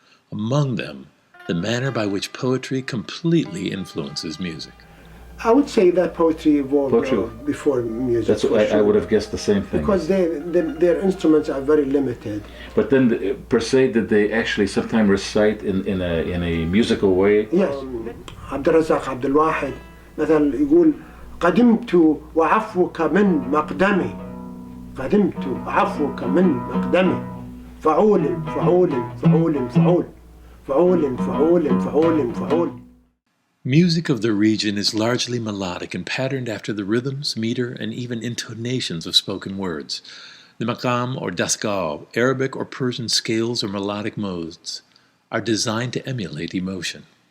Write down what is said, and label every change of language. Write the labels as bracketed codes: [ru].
[en] Among them, the manner by which poetry completely influences music. I would say that poetry evolved before music. That's what I would have guessed the same thing. Because their instruments are very limited. But then, per se, did they actually sometimes recite in a musical way? Yes. [ar] عبد الرزاق عبد الواحد مثلا يقول قدمت وعفوك من مقدمي قدمت وعفوك من مقدمي فعول فعول فعول فعول فعول فعول فعول فعول. [en] Music of the region is largely melodic and patterned after the rhythms, meter, and even intonations of spoken words. The maqam or dasgal, Arabic or Persian scales or melodic modes, are designed to emulate emotion.